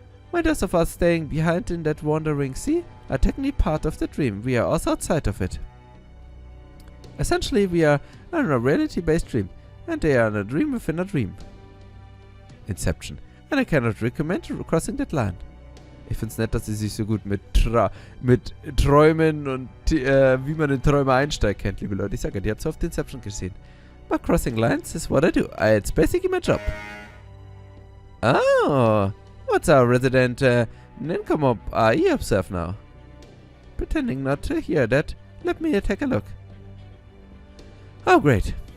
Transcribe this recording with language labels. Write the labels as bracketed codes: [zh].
[en] While those of us staying behind in that wandering sea are technically part of the dream, we are also outside of it. Essentially, we are in a reality-based dream, and they are in a dream within a dream. Inception. And I cannot recommend crossing that line. [de] Ich find's nett, dass sie sich so gut mit Träumen und wie man in Träume einsteigt kennt, liebe Leute. Ich sage ja, die hat so oft Inception gesehen. [en] But crossing lines is what I do. It's basically my job. Oh, what's our resident Nincomo AI observe now? Pretending not to hear that, let me take a look. Oh, great.